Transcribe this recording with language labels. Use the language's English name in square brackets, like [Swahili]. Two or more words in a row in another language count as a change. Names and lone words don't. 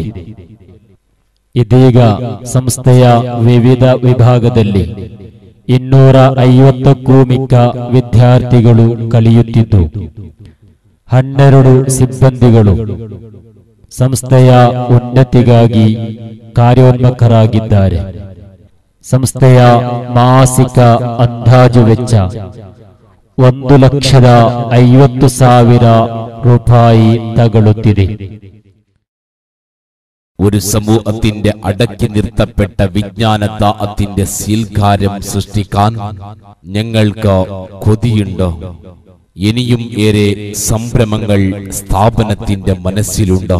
[Kannada] ಇದೀಗ ಸಂಸ್ಥೆಯ ವಿವಿಧ ವಿಭಾಗದಲ್ಲಿ 250ಕ್ಕೂ ಮಿಕ್ಕ ವಿದ್ಯಾರ್ಥಿಗಳು ಕಲಿಯುತ್ತಿದ್ದು 12 ಸಿಬ್ಬಂದಿಗಳು ಸಂಸ್ಥೆಯ ಉನ್ನತಿಗಾಗಿ ಕಾರ್ಯೋನ್ಮುಖರಾಗಿದ್ದಾರೆ. ಸಂಸ್ಥೆಯ ಮಾಸಿಕ ಅಂದಾಜು ವೆಚ್ಚ 1,50,000 ರೂಪಾಯಿ തകളുತ್ತಿದೆ. [Malayalam] ഒരു സമൂഹത്തിന്റെ അടക്കി നിർത്തപ്പെട്ട വിജ്ഞാനത്തിന്റെ സീൽക്കാരം സൃഷ്ടിക്കാൻ ഞങ്ങൾക്ക് കൊതിയുണ്ടോ? ഇനിയും ഏറെ സംരംഭങ്ങൾ സ്ഥാപനത്തിന്റെ മനസ്സിലുണ്ടോ?